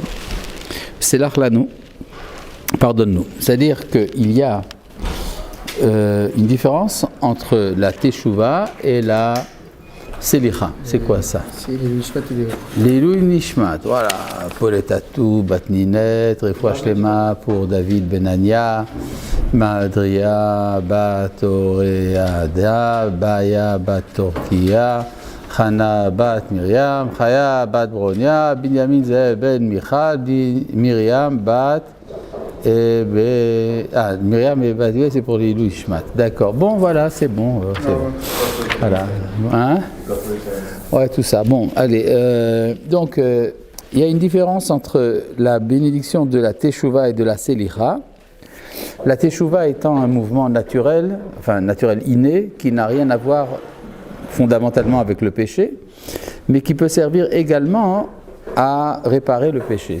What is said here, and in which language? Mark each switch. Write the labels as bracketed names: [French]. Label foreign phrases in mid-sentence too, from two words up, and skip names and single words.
[French] C'est l'Achlanu, pardonne-nous. C'est-à-dire qu'il y a une différence entre la Teshuvah et la Selicha. C'est quoi ça? C'est les Nishmat et [Hebrew] לעילוי נשמת, [French] voilà. Pour les Tatou, Batninet, [Hebrew] רפואה שלמה [French] pour David Benania, Madria, Bat Oreada, Baya, Bat Torkia, Chana, Bat Miriam, Chaya, Bat Bronia, Binyamin Ze'el Ben Michal, Miriam, Bat Miriam et Bat, c'est pour [Hebrew] לעילוי נשמת. [French] D'accord. Bon, voilà, c'est bon. Voilà. Hein? Ouais, tout ça. Bon, allez. Donc, il y a une différence entre la bénédiction de la Teshuvah et de la Selicha. La Teshuvah étant un mouvement naturel, enfin naturel inné, qui n'a rien à voir fondamentalement avec le péché, mais qui peut servir également à réparer le péché.